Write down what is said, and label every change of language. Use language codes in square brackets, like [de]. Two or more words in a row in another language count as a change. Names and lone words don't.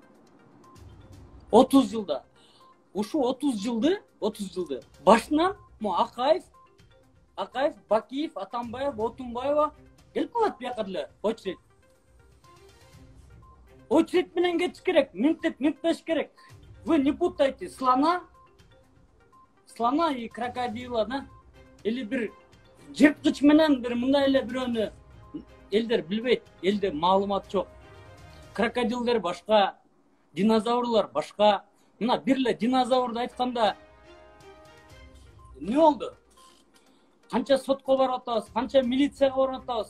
[ky] 30 жылда. Ушу 30 жылды башынан Акаев, Бакиев, Атамбаев, Отунбаева келип калат бияка деле очередь. Очередь менен кетиш керек, минтеш керек. [ru] Вы не путайте слона и крокодила, да? [ky] Или бир жырткыч менен бир мындай эле бирөөнү элдер билбейт, элде маалымат жок. Крокодилдер башка, динозаврлар башка. Мына бир эле динозаврду айтканда эмне болду? Канча сотко барып атабыз, канча милицияга барып атабыз.